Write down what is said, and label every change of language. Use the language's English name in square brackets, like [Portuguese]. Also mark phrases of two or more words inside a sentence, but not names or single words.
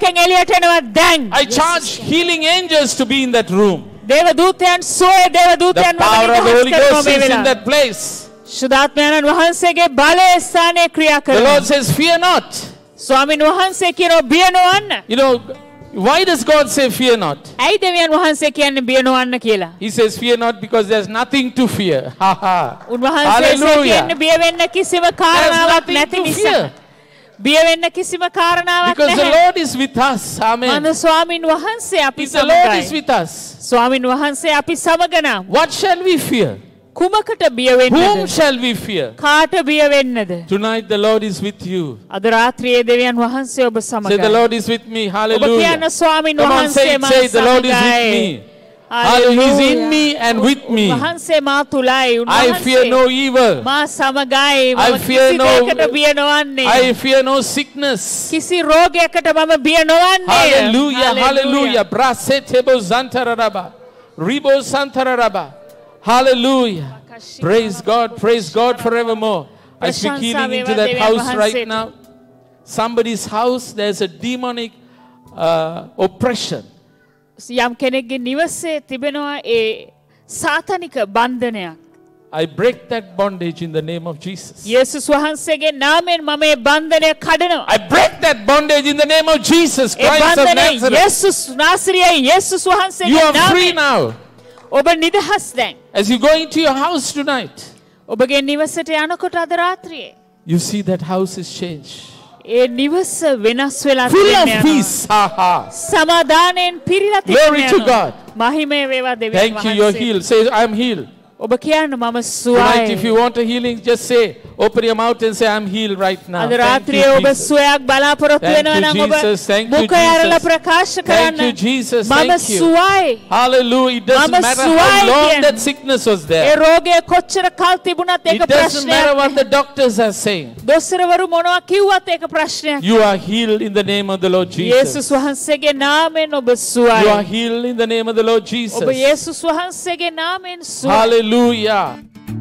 [Sinhala] එකෙන් එළියට එනවා දැන්. [English] I charge healing angels to be in that room. [Sinhala] දේව දූතයන් සුවය දේව [English] The [Sinhala] දූතයන් [English] power of the Holy [Sinhala] කරනවා [English] Ghost [Sinhala] මේ [English] is in [Sinhala] වෙලාවේ. [English] that place. [Sinhala] සුදාත්මයන්න් වහන්සේගේ බලය ස්ථානයේ ක්‍රියා [English] The [Sinhala] කරනවා. [English] Lord says, fear not. [Sinhala] ස්වාමින් වහන්සේ කියනවා බිය නොවන්න. [English] You know, why does God say fear not? [Sinhala] ඇයි දෙවියන් වහන්සේ කියන්නේ බිය නොවන්න කියලා? [English] He says fear not because there's nothing to fear. Ha ha. [Sinhala] උන්වහන්සේ [English] Hallelujah. [Sinhala] කියන්නේ බිය වෙන්න කිසිම [English] There's [Sinhala] කාරණාවක් [English] nothing [Sinhala] නැති [English] to [Sinhala] නිසා. [English] fear. [Sinhala] බිය වෙන්න කිසිම කාරණාවක් [English] Because the [Sinhala] නැහැ. [English] Lord is with us. Amen. [Sinhala] මම ස්වාමින් වහන්සේ අපි [English] If the Lord is [Sinhala] සමගයි. [English] with us, [Sinhala] ස්වාමින් වහන්සේ අපි සමග නම් [English] what shall we fear? [Sinhala] කුමකට බිය [English] Whom [Sinhala] වෙන්නද? [English] shall we fear? [Sinhala] කාට බිය වෙන්නද? [English] Tonight the Lord is with you. [Sinhala] අද රාත්‍රියේ දෙවියන් වහන්සේ ඔබ [English] Say, the [Sinhala] සමගයි. [English] Lord is with me. [Sinhala] ඔබ [English] Hallelujah. [Sinhala] කියන ස්වාමින් [English] Come on, say [Sinhala] වහන්සේ [English] it. [Sinhala] මා [English] Say it. The Lord is with [Sinhala] සමගයි. [English] me. Hallelujah. He's in me and with me. [Sinhala] වහන්සේ මා තුලයි. [English] I fear [Sinhala] උන්වහන්සේ [English] no evil. [Sinhala] මා සමගයි. [English] I [Sinhala] මම [English] fear [Sinhala] කිසි [English] no- [Sinhala] දෙයකට බිය නොවන්නේ. [English] I fear no sickness. [Sinhala] කිසි රෝගයකට මම බිය නොවන්නේ. [English] Hallelujah. Hallelujah. Brasetebo zantararaba. Ribo santararaba. Hallelujah. Praise God. Praise God forevermore. I speak healing into that house right now. Somebody's house, there's a demonic oppression. [Sinhala] යම් කෙනෙක්ගේ නිවසේ තිබෙනවා ඒ සාතනික බන්ධනයක්. [English] I break that bondage in the name of Jesus. [Sinhala] යේසුස් වහන්සේගේ නාමයෙන් මම මේ බන්ධනය කඩනවා. [English] I break that bondage in the name of Jesus [Sinhala] ඒ [English] Christ of [Sinhala] බන්ධනය [English] Nazareth. [Sinhala] යේසුස් නාසරියේ යේසුස් [English] You [Sinhala] වහන්සේගේ [English] are free [Sinhala] නාමයෙන් [English] now. [Sinhala] ඔබ නිදහස් දැන්. [English] As you go into your house tonight, [Sinhala] ඔබගේ නිවසට යනකොට අද රාත්‍රියේ [English] you see that house is changed. [Sinhala] ඒ නිවස වෙනස් වෙලා [English] Full of [Sinhala] තිබෙනවා. [English] peace. Ha ha. [Sinhala] සමාදානයෙන් පිරීලා [English] Glory to [Sinhala] තිබෙනවා. [English] God. [Sinhala] මහිමය වේවා දෙවියන් [English] Thank you, you're [Sinhala] වහන්සේට. [English] healed. Say, I'm healed. [Sinhala] ඔබ කියන්න මම [English] Tonight, if you [Sinhala] සුවයි. [English] want a healing, just say, open your mouth and say, I'm healed right now. [Sinhala] අද [English] Thank [Sinhala] රාත්‍රියේ [English] you, [Sinhala] ඔබ [English] Jesus. [Sinhala] සුවයක් බලාපොරොත්තු [English] Thank [Sinhala] වෙනවා [English] you, [Sinhala] නම් ඔබ [English] Jesus. Thank you, [Sinhala] මුඛ ඇරලා [English] Jesus. [Sinhala] ප්‍රකාශ [English] Thank [Sinhala] කරන්න. [English] you, Jesus. [Sinhala] මම [English] Thank you. [Sinhala] සුවයි. [English] Hallelujah. It doesn't [Sinhala] Mama [English] matter [Sinhala] suwai [English] how long [Sinhala] kiyan. [English] that sickness was [Sinhala] ඒ [English] there. [Sinhala] රෝගය කොච්චර කල් තිබුණත් ඒක [English] It doesn't matter [Sinhala] ප්‍රශ්නයක්. [English] what the doctors are saying. [Sinhala] දොස්තරවරු මොනවා කිව්වත් ඒක ප්‍රශ්නයක්. [English] You are healed in the name of the Lord Jesus. [Sinhala] යේසුස් වහන්සේගේ නාමයෙන් ඔබ [English] You are [Sinhala] සුවයි. [English] healed in the name of the Lord Jesus. [Sinhala] ඔබ යේසුස් වහන්සේගේ නාමයෙන් සුවයි. [English] Hallelujah.